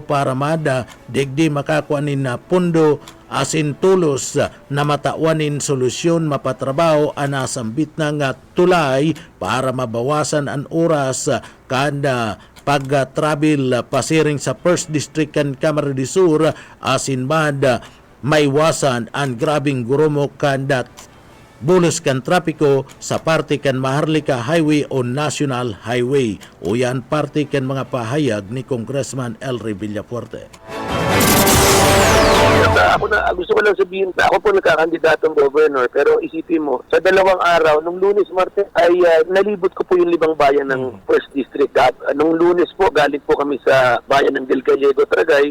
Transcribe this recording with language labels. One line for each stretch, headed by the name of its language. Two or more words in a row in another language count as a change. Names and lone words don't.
Bikol: para mada digdi makakuanin na pundo asin tulos na matauanin solusyon mapatrabaho ang nasambit ng tulay para mabawasan ang oras kada pag-travel pasiring sa 1st District kan Camarines Sur asin man maiwasan ang grabing gurumo kandat bulos kan trapiko sa parte kan Maharlika Highway o National Highway. O yan parte kan mga pahayag ni Congressman El Rey Villafuerte.
Filipino: Gusto ko lang sabihin, ako po nagkakandidatong governor, pero isipin mo, sa 2 araw, nung Lunes, Martes, ay nalibot ko po yung 5 bayan ng 1st District. Nung Lunes po, galing po kami sa bayan ng Del Gallego, Tragay.